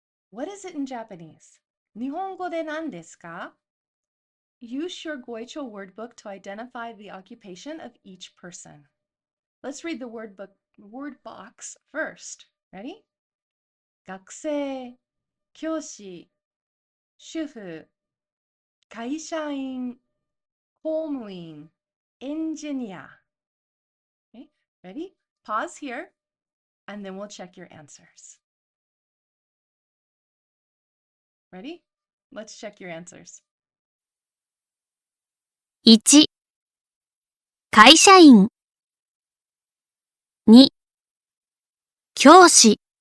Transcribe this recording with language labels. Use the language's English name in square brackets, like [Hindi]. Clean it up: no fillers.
[English] What is it in Japanese? [Japanese] 日本語で何ですか? [English] Use your Goicho word book to identify the occupation of each person. Let's read the word box first. Ready? [Japanese] 学生、教師、主婦、会社員、公務員、engineer. [English] Okay, ready? Pause here, and then we'll check your answers. Ready? Let's check your answers. [Japanese] 1、会社員。2、教師。